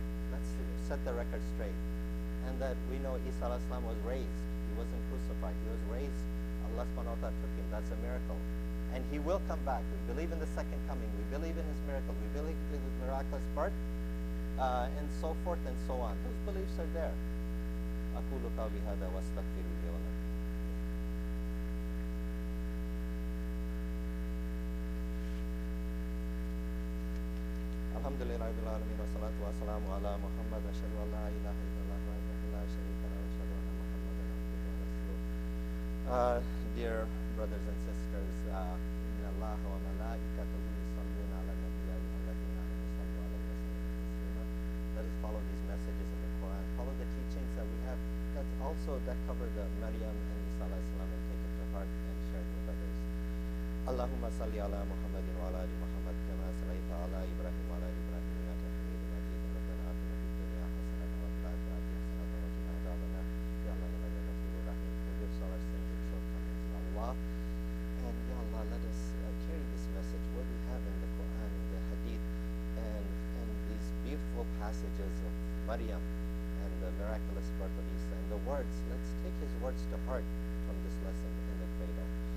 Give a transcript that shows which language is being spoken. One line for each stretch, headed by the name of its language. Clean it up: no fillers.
English: Let's set the record straight. And that we know Isa alayhi salam was raised. He wasn't crucified. He was raised. Allah subhanahu wa ta'ala took him. That's a miracle. And he will come back. We believe in the second coming. We believe in his miracle. We believe in his miraculous birth, and so forth and so on. Those beliefs are there.
Arabic: أقول قولي هذا واستغفر لي ولكم. الحمد لله رب العالمين والصلاة والسلام على محمد أشهد أن لا إله إلا الله وحده لا شريك له وأشهد أن محمدا عبده ورسوله.
English: Dear brothers and sisters,
Arabic: إن الله وملائكته يصلون على النبي يا أيها الذين آمنوا صلوا عليه وسلموا تسليما.
English: Let us follow these messages in the Quran. Follow the teachings that we have that cover the Maryam and Isa alayhi salam, and take it to heart and share it with others.
Arabic: اللهم صل على محمد وعلى آل محمد كما صليت على إبراهيم وعلى آل إبراهيم إنك حميد مجيد. ربنا آتنا في الدنيا حسنة وفي الآخرة حسنة وقنا عذاب النار.
English: Ya Allah, Ya Allah, Ya Rahim, forgive all our sins and shortcomings, Ya Allah. And Ya Allah, let us carry this message, what we have in the Quran, in the Hadith, and these beautiful passages of Maryam and the miraculous birth of Isa, and the words. Let's take his words to heart from this lesson in the cradle.